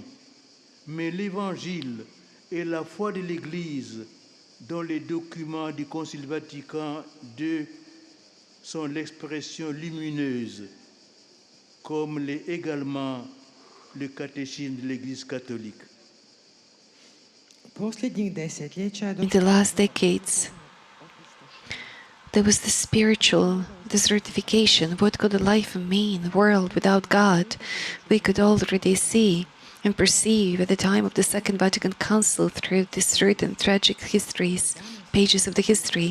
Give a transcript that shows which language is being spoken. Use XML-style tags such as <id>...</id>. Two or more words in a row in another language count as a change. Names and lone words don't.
<fr>Mais l'Évangile et la foi de l'Église, dont les documents du Concile Vatican II sont l'expression lumineuse, comme l'est également le catéchisme de l'Église catholique.</fr> <hr>Posljednjih desetljeća</hr> <en>In the last decades, there was the spiritual desertification. What could a life mean, a world without God? We could already see and perceive at the time of the Second Vatican Council through these written tragic histories, pages of the history.</en>